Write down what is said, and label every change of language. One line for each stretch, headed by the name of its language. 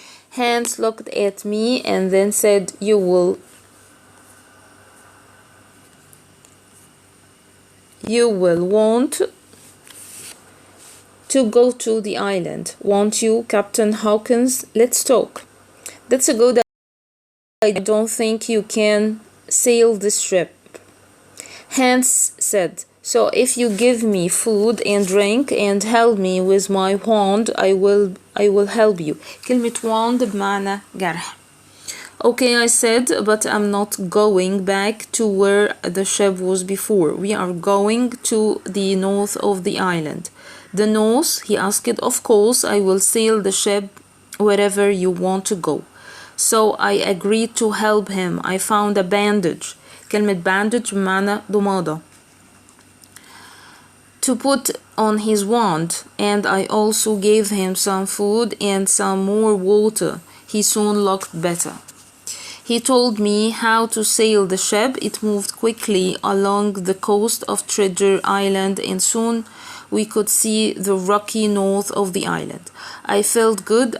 English: Hans looked at me and then said, You will want to go to the island, won't you, Captain Hawkins? Let's talk." "That's a good idea. I don't think you can sail this ship," Hans said. "So if you give me food and drink and help me with my wand, I will help you."
Arabic: كلمة wand بمعنى جرح.
English: "Okay," I said, "but I'm not going back to where the ship was before. We are going to the north of the island." "The north?" he asked. "Of course, I will sail the ship wherever you want to go." So I agreed to help him. I found a bandage.
Arabic: كلمة bandage بمعنى ضمادة.
English: To put on his wand, and I also gave him some food and some more water. He soon looked better. He told me how to sail the ship. It moved quickly along the coast of Treasure Island, and soon we could see the rocky north of the island. I felt good.